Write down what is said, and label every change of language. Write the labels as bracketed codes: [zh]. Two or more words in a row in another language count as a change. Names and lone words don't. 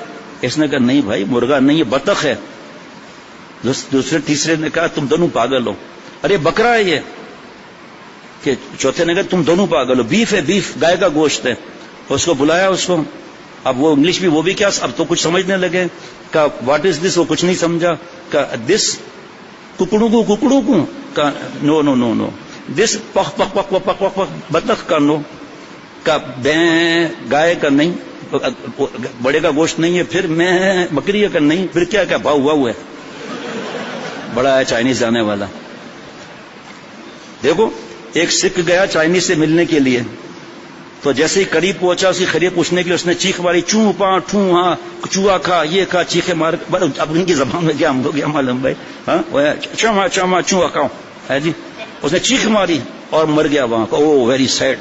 [ur] اس نے کہا نہیں بھائی مرغا نہیں، یہ بطخ ہے۔ دوسرے تیسرے نے کہا تم دونوں پاگل ہو، ارے بکرا ہے یہ، کہ چوتھے نے کہا تم دونوں پاگل ہو، بیف ہے، بیف گائے کا گوشت ہے۔ اس کو بلایا اس کو، اب وہ انگلش بھی وہ بھی کیا، اب تو کچھ سمجھنے لگے، کہا [en] what is this, [ur] وہ کچھ نہیں سمجھا، کہا دس ککڑوں کو، کہا [en] no no no no, [ur] دس پخ پخ پخ پخ پخ پخ بطخ کا، نو، کہا بیں گائے کا نہیں، بڑے کا گوشت نہیں ہے، پھر میں بکری کا نہیں، پھر کیا کیا بھاؤ ہوا ہوا ہے، بڑا ہے چائنیز جانے والا۔ دیکھو ایک سکھ گیا چائنیز سے ملنے کے لیے، تو جیسے ہی قریب پہنچا اسی خرید پوچھنے کے لیے اس نے چیخ ماری، چوں پاں ٹھوں ہاں، چوہا کھا، یہ کھا، چیخے مار، اب ان کی زبان میں کیا ہم کو کیا معلوم بھائی، ہاں چما چما چوہا کھاؤ ہے جی، اس نے چیخ ماری اور مر گیا وہاں، [en] oh very sad.